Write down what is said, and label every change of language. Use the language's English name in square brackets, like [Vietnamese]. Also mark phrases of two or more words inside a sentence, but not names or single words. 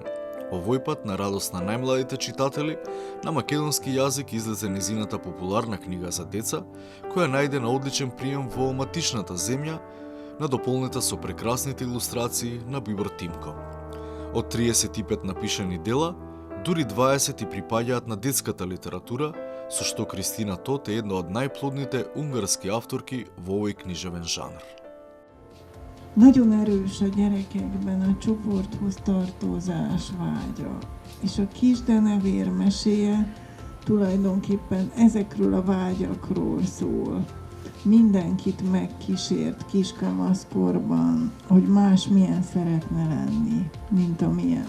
[Macedonian] Овој пат, на радост на најмладите читатели, на македонски јазик излезе незината популарна книга за деца, која најде на одличен прием во матичната земја, надополнета со прекрасните илустрации на Бибор Тимко. Од 35 напишани дела, дури 20 припаѓаат на детската литература, со што Кристина Тот е една од најплодните унгарски авторки во овој книжевен жанр. [Hungarian] Nagyon erős a gyerekekben a csoporthoz tartozás vágya, és a kisdenevér meséje tulajdonképpen ezekről a vágyakról szól. Mindenkit megkísért kiskamaszkorban, hogy más milyen szeretne lenni, mint amilyen.